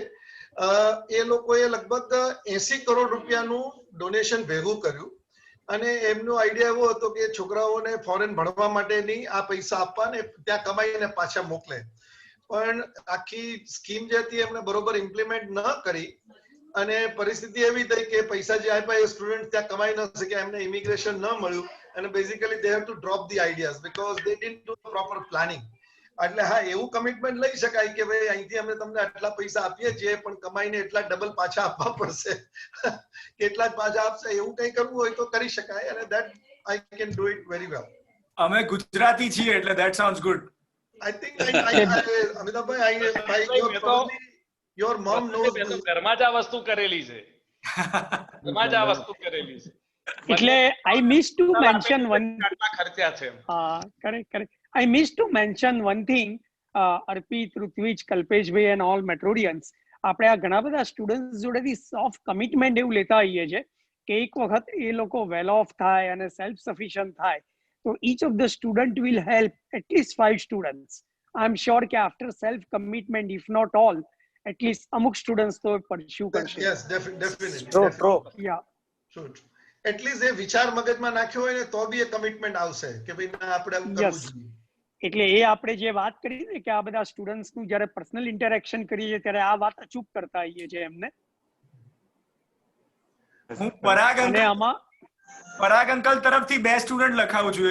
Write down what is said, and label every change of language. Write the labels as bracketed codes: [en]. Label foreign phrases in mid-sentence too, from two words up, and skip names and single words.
[gu] એ લોકોએ લગભગ 80 કરોડ રૂપિયાનું ડોનેશન ભેગું કર્યું અને એમનો આઈડિયા એવો હતો કે છોકરાઓને ફોરેન ભણવા માટેની આ પૈસા આપવા ને ત્યાં કમાઈને પાછા મોકલે. પણ આખી સ્કીમ જે હતી એમણે બરોબર ઇમ્પ્લિમેન્ટ ન કરી અને પરિસ્થિતિ એવી થઈ કે પૈસા જે આપ્યા એ સ્ટુડન્ટ ત્યાં કમાઈ ન શક્યા, એમને ઇમિગ્રેશન ન મળ્યું અને બેઝિકલી [en] they have to drop the ideas because they didn't do the proper planning. [gu] એટલે હા, એવું કમિટમેન્ટ લઈ શકાય કે ભાઈ અહીંથી અમે તમને આટલા પૈસા આપીએ છીએ પણ કમાઈને એટલા ડબલ પાછા આપવા પડશે, કેટલા જ પાછા આપશે, એવું કંઈ કરવું હોય તો કરી શકાય અને [en] that I can do it very well. [gu] અમે ગુજરાતી છીએ એટલે [en] that sounds good. I think Amitabh, your mom knows. [gu] ઘરમાં જ આ વસ્તુ કરેલી છે. ઘરમાં જ આ વસ્તુ કરેલી છે. એટલે [en] I missed to mention one. [gu] ખર્ચા છે. [en] Correct. I missed to mention one thing. Arpit, Rutvij, Kalpesh bhai and all Metrodians. [gu] આપણે આ ઘણા બધા સ્ટુડન્ટ્સ જોડેથી સોફ્ટ કમિટમેન્ટ એવું લેતા હોઈએ છે કે એક વખત એ લોકો [en] well off [gu] થાય અને [en] self sufficient [gu] થાય તો [en] each of the student will help at least 5 students. I'm sure કે after self commitment, if not all, at least [gu] અમુક સ્ટુડન્ટ્સ તો [en] pursue કરશે. Yes, definitely. True. Yeah. [gu] True. [en] At least [gu] એ વિચાર મગજમાં નાખ્યો હોય ને તો બી એ કમિટમેન્ટ આવશે કે ભાઈ ના આપણે આવું કરવું જોઈએ. એટલે એ આપણે જે વાત કરી ને કે આ બધા સ્ટુડન્ટ્સ નું જ્યારે [en] personal interaction [gu] કરીએ ત્યારે આ વાત અચૂક કરતા આવીએ છે એમને. હું પરાગ અંકલ તરફથી 2 સ્ટુડન્ટ લખાવું છું.